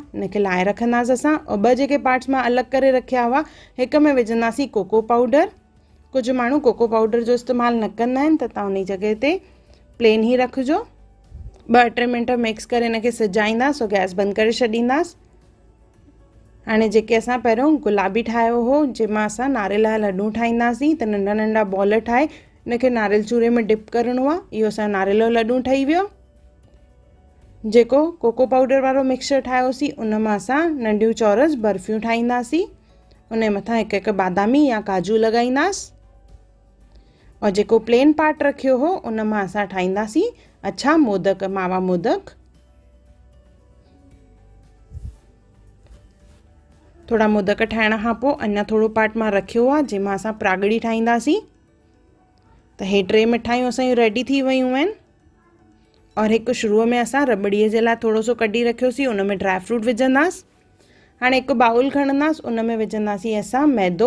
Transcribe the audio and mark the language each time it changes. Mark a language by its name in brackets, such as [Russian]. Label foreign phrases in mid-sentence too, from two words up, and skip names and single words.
[Sindhi] इनखे लाहे रखंदासीं असां। और 2 जेके पार्ट्स मां अलॻि करे रखिया हुआ, हिकु में विझंदासीं [English] cocoa powder. [Sindhi] कुझु माण्हू [English] cocoa powder [Sindhi] जो इस्तेमालु न कंदा आहिनि, त तव्हां उन जॻह ते प्लेन ई रखिजो। 2-3 मिंट मिक्स करे इनखे सिजाईंदासीं और गैस बंदि करे छॾींदासीं। हाणे जेके असां पहिरियों गुलाबी ठाहियो हो, जंहिंमां असां नारियल जा लड्डू ठाहींदासीं, त नंढा नंढा बॉल ठाहे इनखे नारियल चूरे में डिप करिणो आहे। इहो असां नारियल जो लड्डू ठही वियो। जेको कोको पाउडर वारो मिक्सचर ठाहियोसीं, उन मां असां नंढियूं चौरस बर्फ़ियूं ठाहींदासीं। उन जे मथां हिकु बादामी या काजू लॻाईंदासीं। और जेको [English] plain part [Sindhi] रखियो हो, उन मां असां ठाहींदासीं अच्छा मोदक, मावा मोदक। थोड़ा मोदक ठाहिण खां पोइ अञा थोरो पार्ट मां रखियो आहे, जंहिंमां असां प्रागड़ी ठाहींदासीं। त हे 3 मिठाइयूं असांजूं रेडी थी वियूं आहिनि। और हिकु शुरूअ में असां रबड़ीअ जे लाइ थोरो सो कढी रखियोसीं, उन में [English] dry fruit [Sindhi] विझंदासीं। हाणे हिकु बाउल खणंदासीं, उन में विझंदासीं असां मैदो।